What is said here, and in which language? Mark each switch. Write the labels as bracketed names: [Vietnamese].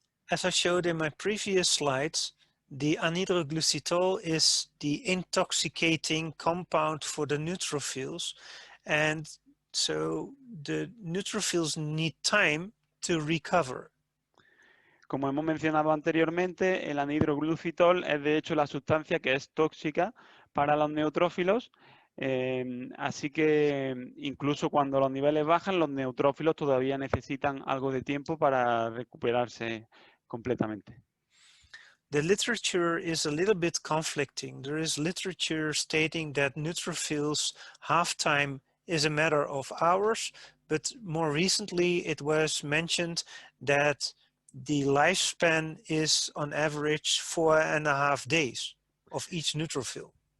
[English] As I showed in my previous slides, the anhydroglycitol is the intoxicating compound for the neutrophils, and so the neutrophils need time to recover. [Spanish] Como hemos mencionado anteriormente, el anhidroglucitol es de hecho la sustancia que es tóxica para los neutrófilos, así que incluso cuando los niveles bajan, los neutrófilos todavía necesitan algo de tiempo para recuperarse completamente. [English] The literature is a little bit conflicting. There is literature stating that neutrophils half-time is a matter of hours, but more recently it was mentioned that the lifespan is on average 4.5 days of each neutrophil.